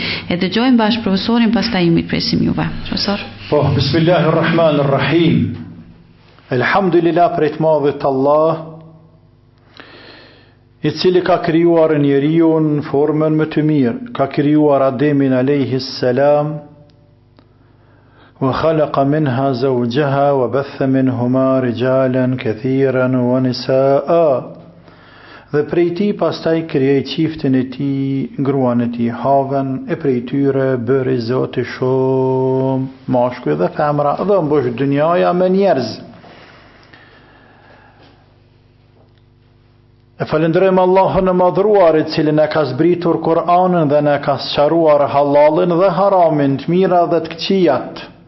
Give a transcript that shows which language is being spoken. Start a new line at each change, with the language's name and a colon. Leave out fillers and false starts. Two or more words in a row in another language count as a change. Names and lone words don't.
Albanian: E dëgjojmë bashkë profesorin, pastaj ju mirpresim juve. Profesor. Po, bismillahirrahmanirrahim. Elhamdulillah për të madhit Allah, i cili ka krijuar njeriu në formën më të mirë, ka krijuar Ademin
Arabic: عليه السلام, وخلق منها زوجها وبث منهما رجالا كثيرا ونساء.
Albanian: Dhe prej ti pastaj krijoi çiftin e tij, gruan e tij Havën, e prej tyre bëri Zoti shumë mashkull dhe femra, dhe mbush dynjaja me njerëz. E falenderojmë Allahun e madhruar, i cili na ka zbritur Kur'anin dhe na ka sqaruar halalin dhe haramin, të mira dhe të këqijat.